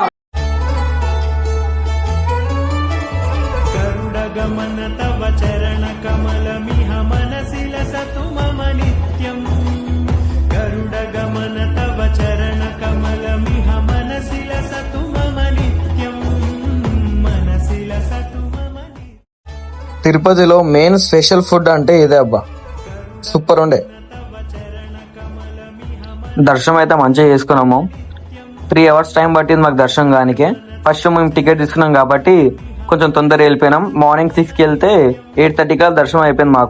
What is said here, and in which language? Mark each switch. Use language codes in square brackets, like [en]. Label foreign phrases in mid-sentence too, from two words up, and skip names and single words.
[sa] गरुडगमन तव चरण कमलमिह मनसि लसतु मम नित्यम् गरुडगमन तव चरण कमलमिह मनसि लसतु मम नित्यम् मनसि लसतु मम नित्यम्. [te] తిరుపతిలో మెయిన్ స్పెషల్ ఫుడ్ అంటే ఇదే అబ్బా, సూపర్ ఉండే. దర్శనం అయితే మంచిగా చేసుకున్నాము. 3 hours టైం పట్టింది మాకు దర్శనం కానికే. ఫస్ట్ మేము టికెట్ తీసుకున్నాం కాబట్టి కొంచెం తొందరగా వెళ్ళిపోయినాం. మార్నింగ్ 6కి వెళ్తే 8:30 కల్లా దర్శనం అయిపోయింది మాకు.